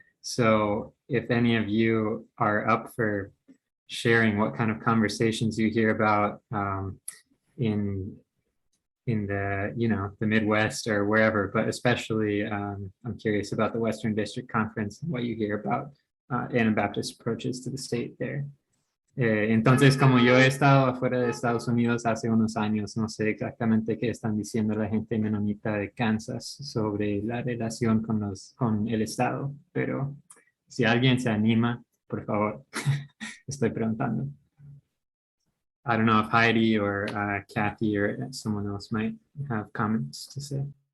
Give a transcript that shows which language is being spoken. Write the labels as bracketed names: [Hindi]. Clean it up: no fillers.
[English] So if any of you are up for sharing what kind of conversations you hear about in the, you know, the Midwest or wherever, but especially I'm curious about the Western District Conference and what you hear about Anabaptist approaches to the state there. [Spanish] Entonces, como yo he estado afuera de Estados Unidos hace unos años, no sé exactamente qué están diciendo la gente menonita de Kansas sobre la relación con el Estado, pero si alguien se anima, por favor, estoy preguntando. [English] I don't know if Heidi or Kathy or someone else might have comments to say.